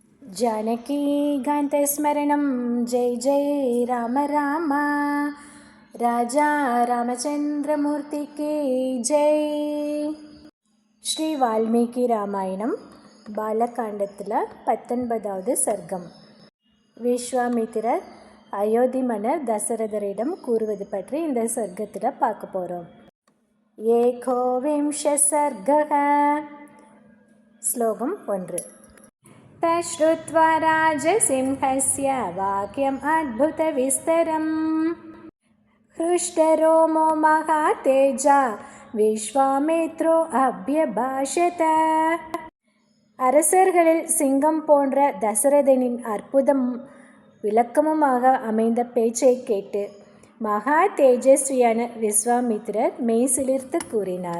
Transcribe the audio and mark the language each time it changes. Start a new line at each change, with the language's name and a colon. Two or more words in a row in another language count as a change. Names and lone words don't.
Sanskrit: जानकीकान्तस्मरणं जय जय राम राम राजा रामचंद्रमूर्ति
Hindi: की जय.
Tamil: ஸ்ரீ வால்மீகி ராமாயணம் பாலகாண்டத்தில் 19வது சர்க்கம். விஸ்வாமித்திரர் அயோத்தி மன்னர் தசரதரிடம் கூறுவது பற்றி இந்த சர்க்கத்தில் பார்க்க போகிறோம்.
Sanskrit: एकोविंशः सर्गः.
Tamil: ஸ்லோகம் 1.
Sanskrit: तश्रुत्वा राजसिंहस्य वाक्यम् अद्भुतविस्तरम् हृष्टरोमो महातेजा विश्वामित्रो अभ्यभाषत.
Tamil: அரசர்களில் சிங்கம் போன்ற தசரதனின் அற்புதம் விளக்கமுமாக அமைந்த பேச்சை கேட்டு மகா தேஜஸ்வியான விஸ்வாமித்திரர் மெய்சிலிர்த்து கூறினார்.